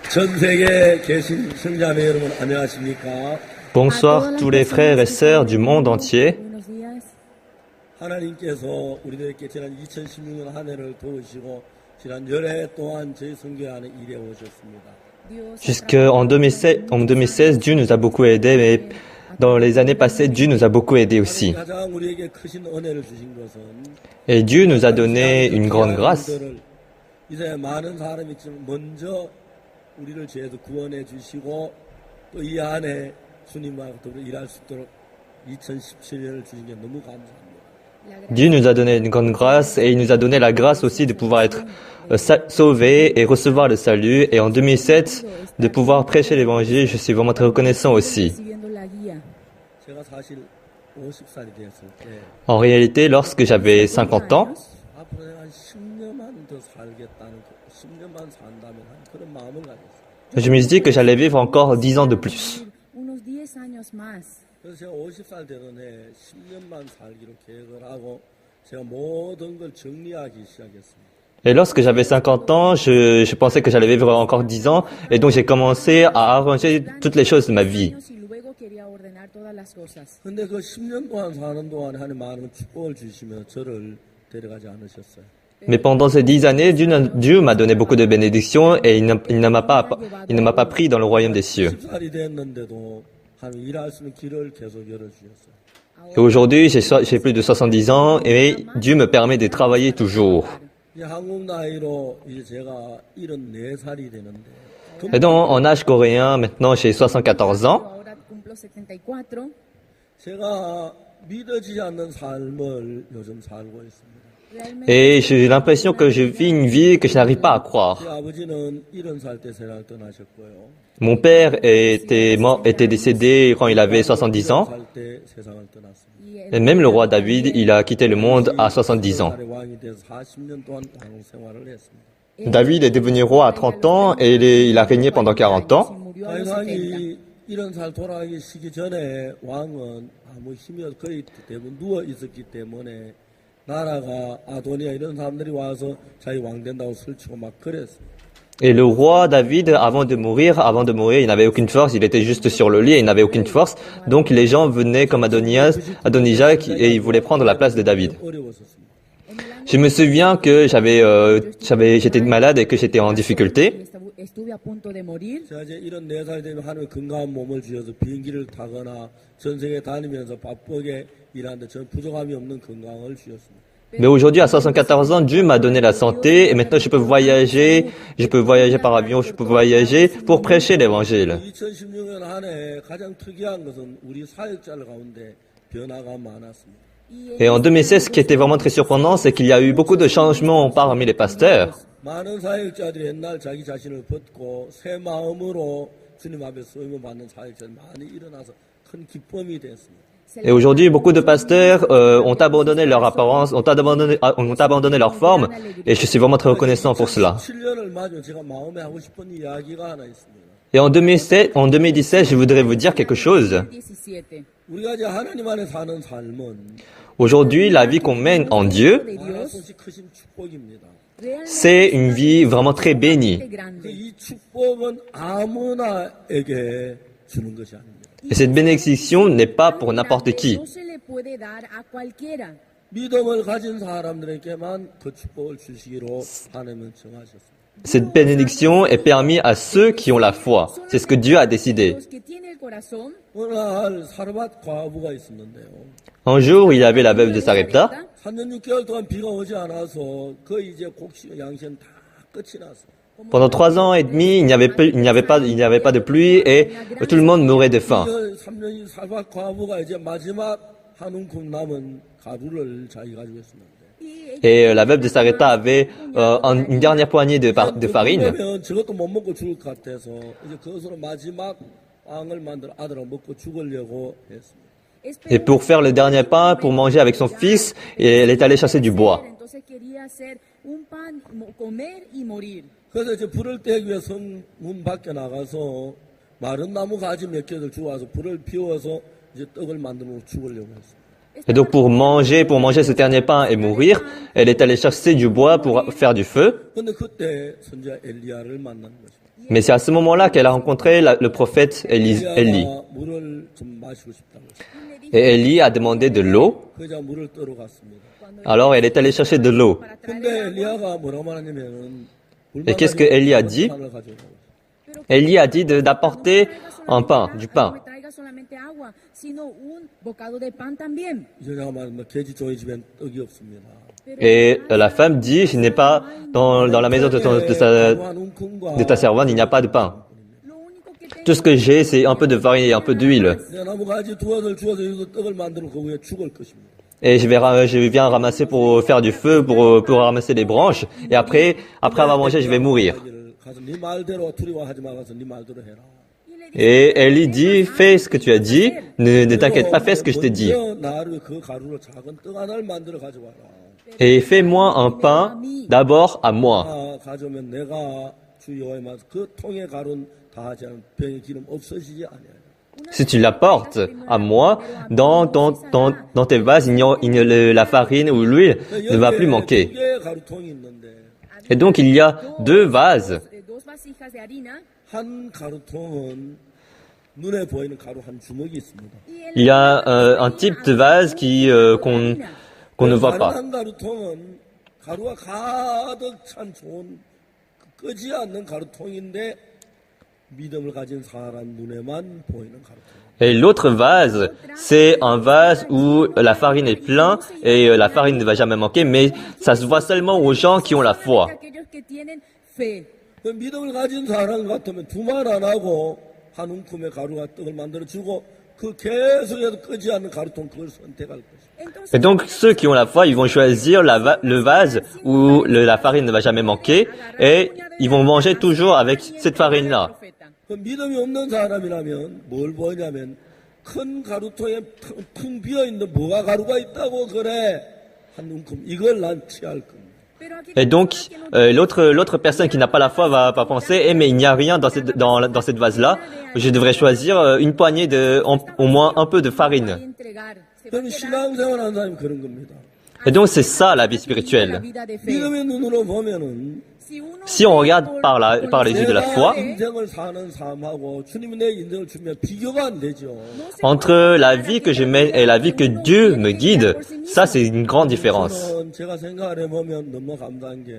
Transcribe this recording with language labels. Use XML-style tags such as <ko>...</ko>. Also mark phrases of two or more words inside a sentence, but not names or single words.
<ko>전 세계에 계신 성자매 여러분 안녕하십니까?</ko> <fr>Bonsoir tous les frères et sœurs du monde entier.</fr> <ko>하나님께서 우리들에게 지난 2016년 한 해를 도우시고 지난 열해 동안 저희 선교회 안에 일해 오셨습니다.</ko> <fr>Jusqu'en 2016, Dieu nous a beaucoup aidés, mais dans les années passées, Dieu nous a beaucoup aidés aussi.</fr> <ko>가장 우리에게 크신 은혜를 주신 것은</ko> <fr>Et Dieu nous a donné une grande grâce.</fr> <ko>이제 많은 사람이 지금 먼저 우리를 죄에서 구원해 주시고 또 이 안에 주님과 더불어 일할 수 있도록 2017년을 주신 게 너무 감사합니다.</ko> <fr>Dieu nous a donné une grande grâce et il nous a donné la grâce aussi de pouvoir être sauvés et recevoir le salut. Et en 2007, de pouvoir prêcher l'évangile, je suis vraiment très reconnaissant aussi.</fr> <ko>제가 사실 50살이 됐을 때</ko> <fr>En réalité, lorsque j'avais 50 ans,</fr> <ko>앞으로 내가 한 10년만 더 살겠다는 10년만 산다면 한 그런 마음을 가졌어요.</ko> <fr>je me suis dit que j'allais vivre encore 10 ans de plus.</fr> <ko>그래서 제가 50살 되던 해 10년만 살기로 계획을 하고 제가 모든 걸 정리하기 시작했습니다.</ko> <fr>Et lorsque j'avais 50 ans, je pensais que j'allais vivre encore 10 ans, et donc j'ai commencé à arranger toutes les choses de ma vie.</fr> <ko>근데 그 10년 동안 사는 동안에 하나님 많은 축복을 주시며 저를 데려가지 않으셨어요.</ko> <fr>Mais pendant ces 10 années, Dieu m'a donné beaucoup de bénédictions et il ne m'a pas pris dans le royaume des cieux.</fr> <ko>10살이 됐는데도 하나님 일할 수 있는 길을 계속 열어주셨어요.</ko> <fr>Et aujourd'hui, j'ai plus de 70 ans et Dieu me permet de travailler toujours.</fr> <ko>이제 한국 나이로 이제 제가 74살이 되는데</ko> <fr>Et donc, en âge coréen, maintenant j'ai 74 ans.</fr> <ko>제가 믿어지지 않는 삶을 요즘 살고 있습니다.</ko> <fr>Et j'ai l'impression que je vis une vie que je n'arrive pas à croire.</fr> <ko>제 아버지는 70살 때 세상을 떠나셨고요.</ko> <fr>Mon père était décédé quand il avait 70 ans.</fr> <ko>70살 때 세상을 떠났습니다.</ko> <fr>Et même le roi David, il a quitté le monde à 70 ans.</fr> <ko>왕이 돼서 40년 동안 왕 생활을 했습니다.</ko> <fr>David est devenu roi à 30 ans et il a régné pendant 40 ans.</fr> <ko>왕이 70살 돌아가기 시기 전에 왕은 아무 힘이 없어 거의 대부분 누워 있었기 때문에 나라가 아도니아 이런 사람들이 와서 자기 왕 된다고 설치고 막 그랬어요.</ko> <fr>Et le roi David, avant de mourir, il n'avait aucune force, il était juste sur le lit et il n'avait aucune force. Donc les gens venaient comme Adonijah et ils voulaient prendre la place de David. Je me souviens que j'étais malade et que j'étais en difficulté.</fr> <ko>제가 이제 74살이 되면 하나님의 건강한 몸을 주셔서 비행기를 타거나 전 세계 다니면서 바쁘게 일하는데 저는 부족함이 없는 건강을 주셨습니다.</ko> <fr>Mais aujourd'hui, à 74 ans, Dieu m'a donné la santé et maintenant je peux voyager par avion, je peux voyager pour prêcher l'évangile.</fr> <ko>2016년 한 해 가장 특이한 것은 우리 사역자들 가운데 변화가 많았습니다.</ko> <fr>Et en 2016, ce qui était vraiment très surprenant, c'est qu'il y a eu beaucoup de changements parmi les pasteurs.</fr> <ko>많은 사역자들이 옛날 자기 자신을 벗고 새 마음으로 주님 앞에 쓰임을 받는 사역자들이 많이 일어나서 큰 기쁨이 됐습니다.</ko> <fr>Et aujourd'hui, beaucoup de pasteurs ont abandonné leur apparence, ont abandonné leur forme, et je suis vraiment très reconnaissant pour cela.</fr> <ko>7년을 맞으면 제가 마음에 하고 싶은 이야기가 하나 있습니다.</ko> <fr>Et en 2017, je voudrais vous dire quelque chose.</fr> <ko>우리가 이제 하나님 안에 사는 삶은</ko> <fr>Aujourd'hui, la vie qu'on mène en Dieu,</fr> <ko>말할 수 없이 크신 축복입니다.</ko> <fr>c'est une vie vraiment très bénie.</fr> <ko>이 축복은 아무나에게 주는 것이 아닙니다.</ko> <fr>Et cette bénédiction n'est pas pour n'importe qui.</fr> <ko>믿음을 가진 사람들에게만 그 축복을 주시기로 하나님은 정하셨습니다.</ko> <fr>Cette bénédiction est permise à ceux qui ont la foi. C'est ce que Dieu a décidé.</fr> <ko>어느 날 사르밧 과부가 있었는데요.</ko> <fr>Un jour, il y avait la veuve de Sarepta.</fr> <ko>3년 6개월 동안 비가 오지 않아서 거의 이제 곡식 양식은 다 끝이 났어요.</ko> <fr>Pendant 3 ans et demi, il n'y avait pas de pluie et tout le monde mourait de faim.</fr> <ko>3년 사르밧 과부가 이제 마지막 한 움큼 남은 가루를 자기 가지고 있었는데.</ko> <fr>Et la veuve de Sarepta avait une dernière poignée de farine.</fr> <ko>저것도 못 먹고 죽을 것 같아서 이제 그것으로 마지막 빵을 만들어 아들하고 먹고 죽으려고 했습니다.</ko> <fr>Et pour faire le dernier pain, pour manger avec son fils, elle est allée chasser du bois.</fr> <ko>그래서 이제 불을 떼기 위해 성문 밖에 나가서 마른 나무 가지 몇 개를 주워와서 불을 피워서 이제 떡을 만들고 죽으려고 했습니다.</ko> <fr>Et donc pour manger ce dernier pain et mourir, elle est allée chercher du bois pour faire du feu.</fr> <ko>근데 그때 선지자 엘리야를 만난 것입니다.</ko> <fr>Mais c'est à ce moment-là qu'elle a rencontré le prophète Élie.</fr> <ko>엘리야가 물을 좀 마시고 싶다고 했어요.</ko> <fr>Et Élie a demandé de l'eau.</fr> <ko>그 여자 물을 떠러 갔습니다.</ko> <fr>Alors elle est allée chercher de l'eau.</fr> <ko>근데 엘리야가 뭐라고 말하냐면은</ko> <fr>Et qu'est-ce que Élie a dit?</fr> <ko>물을 가져오라고.</ko> <fr>Élie a dit d'apporter un pain, du pain.</fr> <ko>이 여자가 말하면 돼지 종의 집엔 떡이 없습니다.</ko> <fr>Et la femme dit, je n'ai pas, dans la maison de ta servante, il n'y a pas de pain. Tout ce que j'ai, c'est un peu de farine et un peu d'huile.</fr> <ko>내가 나무 가지 두어들 주어서 여기서 떡을 만들어 그 위에 죽을 것입니다.</ko> <fr>Et je viens ramasser pour faire du feu, pour ramasser les branches. Et après avoir mangé, je vais mourir.</fr> <ko>가서 네 말대로 두려워하지 말아서 네 말대로 해라.</ko> <fr>Et Élie dit, fais ce que tu as dit, ne t'inquiète pas, fais ce que je t'ai dit.</fr> <ko>먼저 나를 그 가루로 작은 떡 하나를 만들어 가져와라.</ko> <fr>Et fais-moi un pain, d'abord à moi.</fr> <ko>아, 가져오면 내가 주 여호와의 말씀 그 통의 가루는 다하지 않은 병의 기름 없어지지 아니하리라.</ko> <fr>Si tu l'apportes à moi, dans tes vases, la farine ou l'huile ne va plus manquer.</fr> <ko>두 개의 가루통이 있는데</ko> <fr>Et donc il y a deux vases.</fr> <ko>한 가루통은 눈에 보이는 가루 한 주먹이 있습니다.</ko> <fr>Il y a un type de vase qu'on ne voit pas.</fr> <ko>한 가루통은 가루가 가득 찬 좋은 끄지 않는 가루통인데 믿음을 가진 사람 눈에만 보이는 가루통.</ko> <fr>Et l'autre vase, c'est un vase où la farine est pleine et la farine ne va jamais manquer, mais ça se voit seulement aux gens qui ont la foi.</fr> <ko>그 믿음을 가진 사람 같으면 두말 안 하고 한 움큼의 가루가 떡을 만들어 주고 그 계속해서 끄지 않는 가루통 그걸 선택할 것이다.</ko> <fr>Et donc ceux qui ont la foi, ils vont choisir le vase où la farine ne va jamais manquer et ils vont manger toujours avec cette farine-là.</fr> <ko>그 믿음이 없는 사람이라면 뭘 보냐면 큰 가루통에 텅 비어 있는 뭐가 가루가 있다고 그래 한 움큼 이걸 난 취할 겁니다.</ko> <fr>Et donc l'autre personne qui n'a pas la foi va penser, mais il n'y a rien dans cette vase-là. Je devrais choisir une poignée au moins un peu de farine.</fr> <ko>그럼 신앙생활하는 사람이 그런 겁니다.</ko> <fr>Et donc c'est ça la vie spirituelle.</fr> <ko>믿음의 눈으로 보면은</ko> <fr>Si on regarde par les yeux de la foi,</fr> <ko>인생을 사는 삶하고 주님이 내 인생을 주면 비교가 안 되죠.</ko> <fr>entre la vie que je mène et la vie que Dieu me guide, ça c'est une grande différence.</fr> <ko>저는 제가 생각을 해보면 너무 감사한 게</ko>